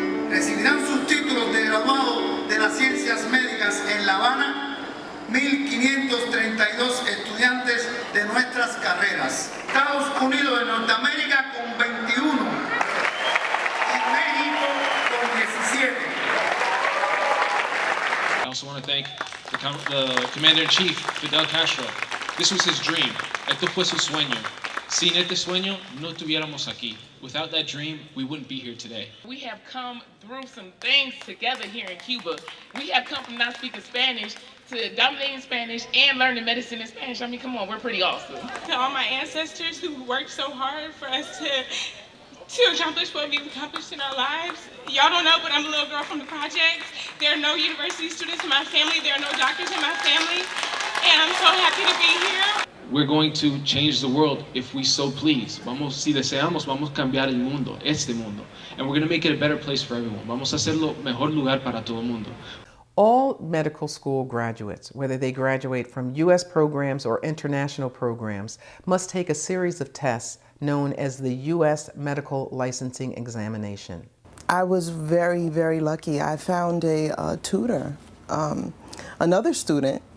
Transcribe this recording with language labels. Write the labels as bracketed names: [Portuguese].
[Spanish] Recibirán sus títulos de graduado de las ciencias médicas en La Habana 1.532 estudiantes de nuestras carreras. Estados Unidos de Norteamérica con 21 y México con 17. [English] I also want to thank the Commander-in-Chief, Fidel Castro. This was his dream. [Spanish] Esto fue su sueño. Sin este sueño, no estuviéramos aquí. [English] Without that dream, we wouldn't be here today. We have come through some things together here in Cuba. We have come from not speaking Spanish to dominating Spanish and learning medicine in Spanish. I mean, come on, we're pretty awesome. To all my ancestors who worked so hard for us to accomplish what we've accomplished in our lives. Y'all don't know, but I'm a little girl from the projects. There are no university students in my family. There are no doctors in my family. And I'm so happy to be here. We're going to change the world if we so please. [Spanish] Si deseamos, vamos a cambiar el mundo, este mundo. [English] And we're going to make it a better place for everyone. [Spanish] Vamos a hacerlo mejor lugar para todo el mundo. [English] All medical school graduates, whether they graduate from U.S. programs or international programs, must take a series of tests known as the U.S. Medical Licensing Examination. I was very, very lucky. I found a tutor, another student